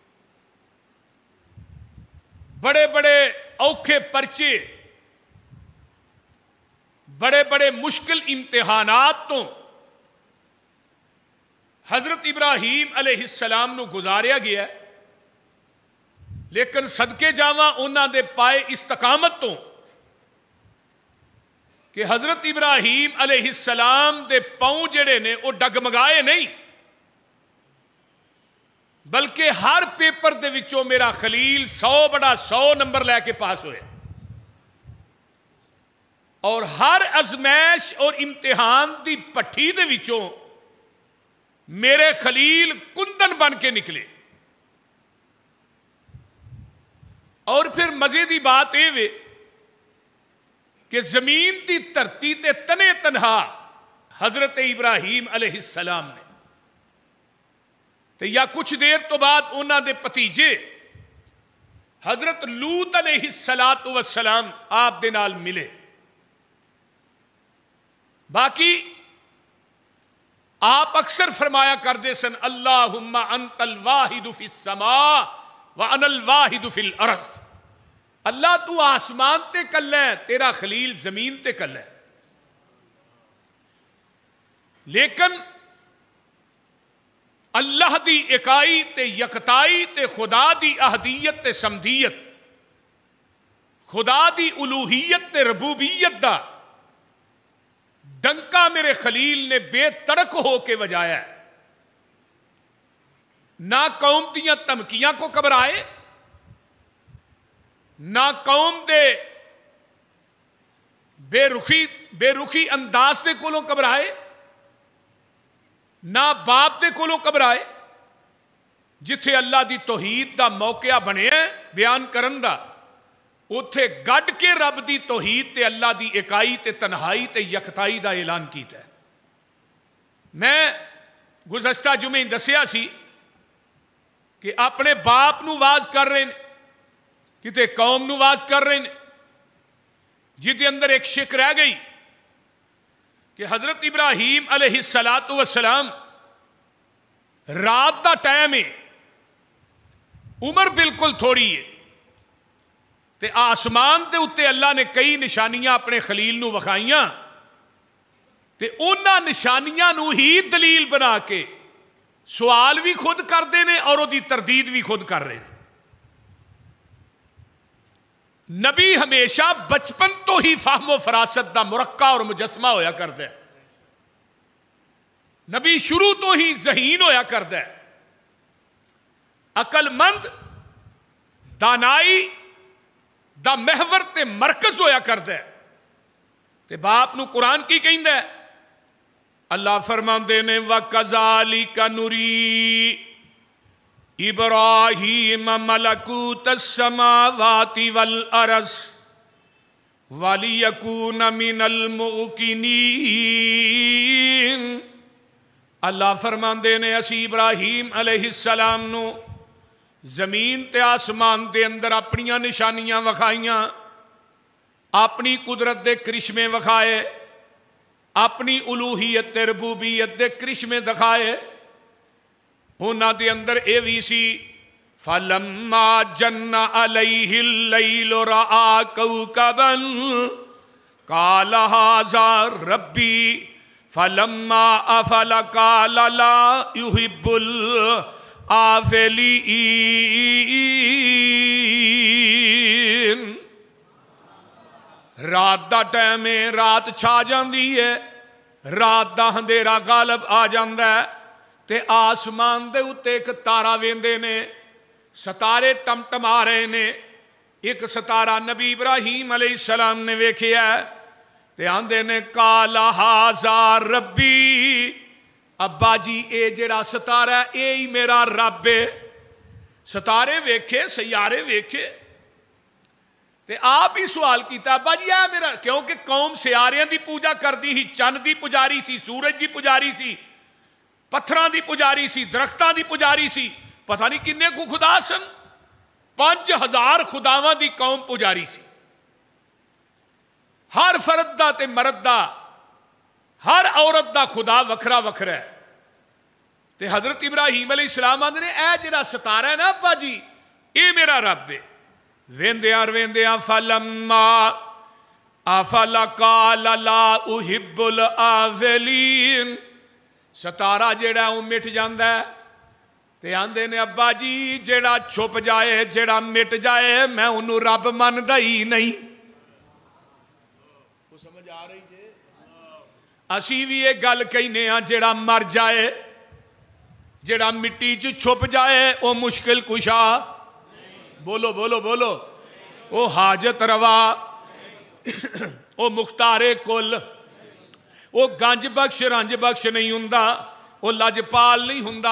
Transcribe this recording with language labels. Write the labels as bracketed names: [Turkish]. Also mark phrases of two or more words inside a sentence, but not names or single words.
[Punjabi] بڑے بڑے اوکھے پرچے، بڑے بڑے مشکل امتحانات تو حضرت ابراہیم علیہ السلام نو گزاریا گیا ہے، لیکن صدقے جاواں انہاں دے پائے استقامت تو کہ حضرت ابراہیم علیہ السلام دے پاؤں جڑے نے وہ ڈگمگائے نہیں، بلکہ ہر پیپر دے وچوں میرا خلیل 100/100 نمبر لے کے پاس ہوئے، اور ہر ازمائش اور امتحان دی پٹھی دے وچوں میرے خلیل کندن بن کے نکلے۔ اور پھر مزے دی بات یہ وے کہ زمین دی دھرتی تے تنے تنہا حضرت ابراہیم علیہ السلام نے تے یا کچھ دیر تو بعد انہاں دے پتیجے حضرت لوط علیہ السلام آپ دے نال ملے۔ باقی آپ اکثر فرمایا کردے سن [Arabic] اللہم انت الواحد فی السماء وانا الواحد فی الارض، [Punjabi] اللہ تو آسمان تے کل ہے، تیرا خلیل زمین تے کل ہے۔ لیکن اللہ دی اکائی تے یکتائی تے خدا دی احدیت تے سمدیت، خدا دی الوہیت تے ربوبیت دا ڈنکا میرے خلیل نے بے تڑک ہو کے بجایا ہے۔ نہ قوم دیاں تمکیاں کو گھبرائے، نہ قوم دے بے رخی انداز دے کولوں گھبرائے، نہ باپ دے کولوں گھبرائے۔ جتھے اللہ دی توحید دا موقع بنے بیان کرن دا، اتھے گڈ کے رب دی توحید تے اللہ دی اکائی تے تنہائی تے یکتائی دا اعلان کیتا ہے۔ میں گزشتہ جمعے دسیا سی کہ اپنے باپ نو واز کر رہے ہیں، کتے قوم نو واز کر رہے ہیں، جدے اندر ایک شک رہ گئی کہ حضرت ابراہیم علیہ السلام رات دا ٹائم ہے، عمر بالکل تھوڑی ہے، تے آسمان دے اتے اللہ نے کئی نشانیاں اپنے خلیل نو وکھائیاں، تے انہاں نشانیاں نو ہی دلیل بنا کے سوال بھی خود کردے نے اور دی تردید بھی خود کر رہے ہیں۔ نبی ہمیشہ بچپن تو ہی فہم و فراست دا مرقع اور مجسمہ ہویا کرتا ہے، نبی شروع تو ہی ذہین ہویا کرتا ہے، عقل مند، دانائی دا محور تے مرکز ہویا کرتا ہے۔ تے باپ نو قرآن کی کہندا ہے، اللہ فرماندے نے [Arabic] وَكَذَلِكَ نُرِي إِبْرَاهِيمَ مَلَكُوتَ السَّمَاوَاتِ وَالْأَرْضِ وَلِيَكُونَ مِنَ الْمُوقِنِينَ۔ [Punjabi] اللہ فرماندے نے اسی ابراہیم علیہ السلام نو زمین تے آسمان دے اندر اپنیاں نشانیاں وکھائیاں، اپنی قدرت دے کرشمے وکھائے، اپنی الوہیت تے ربوبیت دے کرشمے دکھائے۔ انہاں دے اندر اے وی سی [Arabic] فَلَمَّا جَنَّ عَلَيْهِ اللَّيْلُ رَآ كَوْكَبًا قَالَ هَٰذَا رَبِّي فَلَمَّا أَفَلَ قَالَ لَا يُحِبُّ الْآفِلِينَ۔ [Punjabi] رات دا ٹائم ہے، رات چھا جاندی ہے، رات دا اندھیرا غالب آ جاندا ہے، تے آسمان دے اتے ایک تارا ویندے نے، ستارے ٹمٹما رہے نے۔ ایک ستارہ نبی ابراہیم علیہ السلام نے ویکھیا ہے تے آندے نے [Arabic] قال ھذا ربی، [Punjabi] ابا جی اے جڑا ستارہ ہے اے ہی میرا رب ہے۔ ستارے ویکھے، سیارے ویکھے، تے آپ ہی سوال کیتا ابا جی اے میرا، کیونکہ قوم سیاریاں دی پوجا کردی ہی، چند دی پجاری سی، سورج دی پجاری سی، پتھراں دی پجاری سی، درختاں دی پجاری سی، پتہ نہیں کنے کو خدا سن، 5000 خداواں دی قوم پجاری سی، ہر فرد دا تے مرد دا، ہر عورت دا خدا وکھرا وکھرا ہے۔ تے حضرت ابراہیم علیہ السلام آندے نے اے جڑا ستارہ ہے نا ابا جی، اے میرا رب ہے۔ ویندیاں ویندیاں [Arabic] فلما افل قال لا احب الآفلین، [Punjabi] ستارہ جڑا وہ مٹ جاندا ہے تے آندے نے ابا جی جڑا چھپ جائے، جڑا مٹ جائے، میں انہوں رب مندا ہی نہیں۔ وہ سمجھ آ رہی جے؟ اسی بھی ایک گل کہنے ہاں، جڑا مر جائے، جڑا مٹی چ چھپ جائے، وہ مشکل کشا، بولو بولو بولو، وہ حاجت روا، وہ مختار کل، وہ گنج بخش رنج بخش نہیں ہوندا، وہ لجپال نہیں ہوندا۔